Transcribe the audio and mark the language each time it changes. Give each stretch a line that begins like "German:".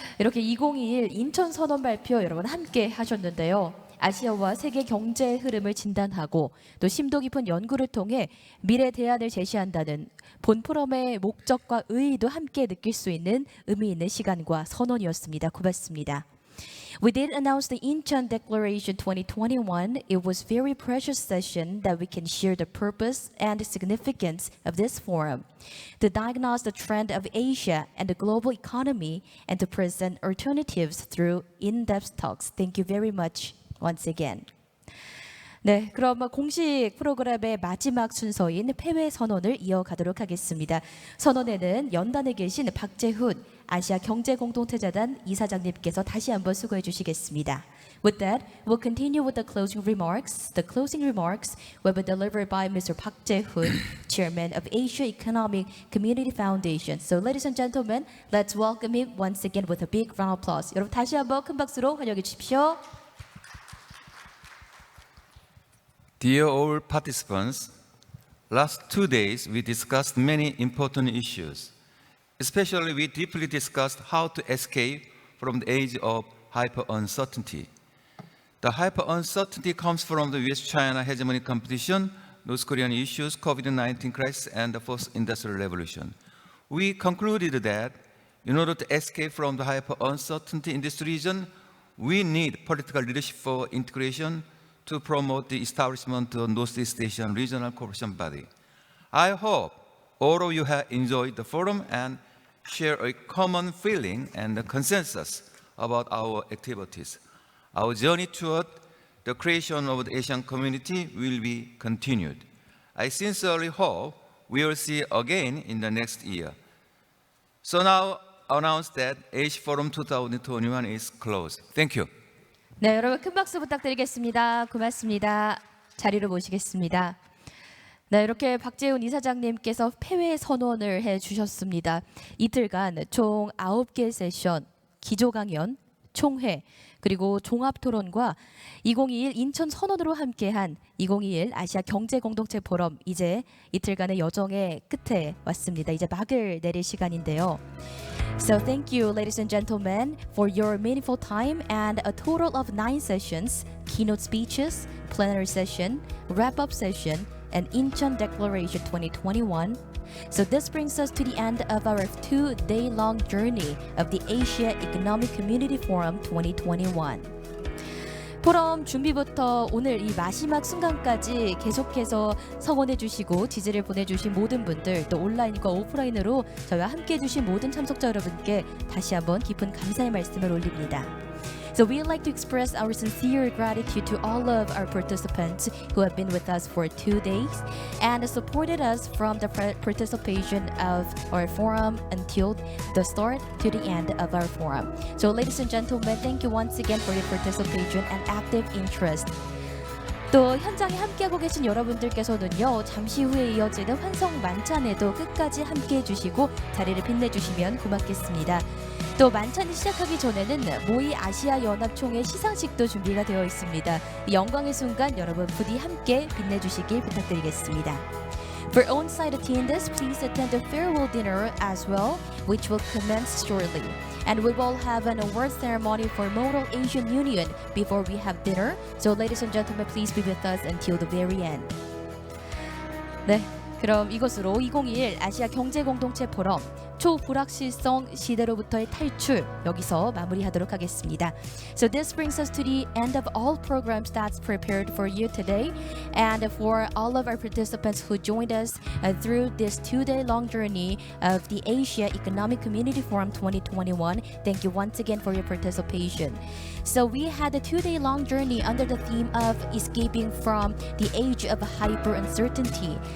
Korean: 이렇게 2021 인천 선언 발표 여러분 함께 하셨는데요. 아시아와 세계 경제 흐름을 진단하고 또 심도 깊은 연구를 통해 미래 대안을 제시한다는 본 포럼의 목적과 의의도 함께 느낄 수 있는 의미 있는 시간과 선언이었습니다. 고맙습니다.
English: We did announce the Incheon Declaration 2021. It was a very precious session that we can share the purpose and significance of this forum, to diagnose the trend of Asia and the global economy, and to present alternatives through in-depth talks. Thank you very much once again.
Korean: 네, 그럼 공식 프로그램의 마지막 순서인 폐회 선언을 이어가도록 하겠습니다. 선언에는 연단에 계신 박재훈 아시아경제공동체재단 이사장님께서 다시 한번 수고해 주시겠습니다.
English: With that, we'll continue with the closing remarks. The closing remarks will be delivered by Mr. Park Jae-hoon, Chairman of Asia Economic Community Foundation. So, ladies and gentlemen, let's welcome him once again with a big round of applause.
Korean: 여러분 다시 한번 큰 박수로 환영해 주십시오.
English: Dear all participants, last 2 days we discussed many important issues. Especially we deeply discussed how to escape from the age of hyper-uncertainty. The hyper-uncertainty comes from the US-China hegemony competition, North Korean issues, COVID-19 crisis, and the fourth industrial revolution. We concluded that in order to escape from the hyper-uncertainty in this region, we need political leadership for integration to promote the establishment of Northeast Asian Regional Cooperation Body. I hope all of you have enjoyed the forum and share a common feeling and a consensus about our activities. Our journey toward the creation of the Asian community will be continued. I sincerely hope we will see again in the next year. So now announce that Asia Forum 2021 is closed. Thank you.
Korean: 네, 여러분 큰 박수 부탁드리겠습니다. 고맙습니다. 자리로 모시겠습니다. 네, 이렇게 박재훈 이사장님께서 폐회 선언을 해주셨습니다. 이틀간 총 9개 세션, 기조 강연, 총회, 그리고 종합토론과 2021 인천 선언으로 함께한 2021 아시아경제공동체포럼 이제 이틀간의 여정의 끝에 왔습니다. 이제 막을 내릴 시간인데요.
English: So thank you, ladies and gentlemen, for your meaningful time and a total of 9 sessions, keynote speeches, plenary session, wrap-up session, and Incheon Declaration 2021. So this brings us to the end of our 2-day-long journey of the Asia Economic Community Forum 2021.
Korean: 포럼 준비부터 오늘 이 마지막 순간까지 계속해서 성원해 주시고 지지를 보내주신 모든 분들, 또 온라인과 오프라인으로 저희와 함께해 주신 모든 참석자 여러분께 다시 한번 깊은 감사의 말씀을 올립니다.
English: So we'd like to express our sincere gratitude to all of our participants who have been with us for 2 days and supported us from the participation of our forum until the start to the end of our forum. So ladies and gentlemen, thank you once again for your participation and active interest.
Korean: 또 현장에 함께하고 계신 여러분들께서는요, 잠시 후에 이어지는 환성 만찬에도 끝까지 함께해 주시고 자리를 빛내주시면 고맙겠습니다. 또 만찬이 시작하기 전에는 모의 아시아 연합총회 시상식도 준비가 되어 있습니다. 영광의 순간 여러분 부디 함께 빛내주시길 부탁드리겠습니다.
English: For on-site attendees, please attend the farewell dinner as well, which will commence shortly. And we will have an award ceremony for Model Asian Union before we have dinner. So ladies and gentlemen, please be with us until the very end.
Korean: 네, 그럼 이것으로 2021 아시아경제공동체포럼 초불확실성 시대로부터의 탈출 여기서 마무리하도록 하겠습니다.
English: So this brings us to the end of all programs that's prepared for you today, and for all of our participants who joined us through this 2-day long journey of the Asia Economic Community Forum 2021. Thank you once again for your participation. So we had a 2-day long journey under the theme of escaping from the age of hyper uncertainty.